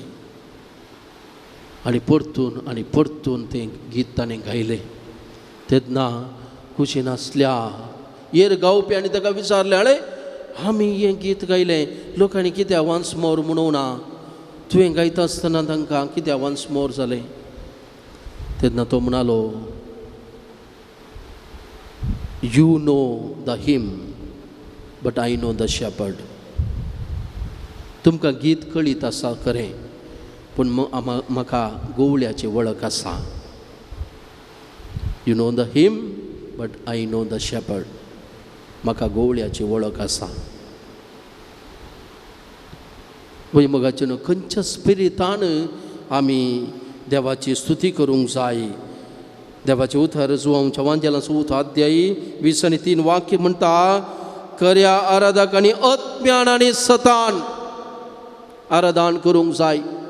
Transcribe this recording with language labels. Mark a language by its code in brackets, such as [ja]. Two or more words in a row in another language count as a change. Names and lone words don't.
[kok] आनी परतून तें गीत ताणें गायलें. तेन्ना खुशी नासल्या हेर गावप्यांनी ताका विचारलें, आळे आमी हें गीत गायलें, लोकांनी कित्याक [en] once more [kok] म्हणूं ना? तुवें गायता आसतना तांकां कित्याक [en] once more [kok] जालें? तेन्ना तो म्हणलो, [en] You know the hymn but I know the shepherd. [kok] तुमकां गीत कळीत आसा खरें, पूण म्हाका गोवळ्याची वळख आसा. [en] You know the hymn but I know the shepherd. [kok] म्हाका गोवळ्याची वळख आसा. वैमगाचे न्हू, खंयच्या स्पिरितान आमी देवाची स्तुती करूंक जाय. देवाचे उतर जुवांच्या वांजेलाचो अध्याय 20:3 वाक्य म्हणटा, खऱ्या आराधकांनी अज्ञान आनी सतान आराधन करूंक जाय.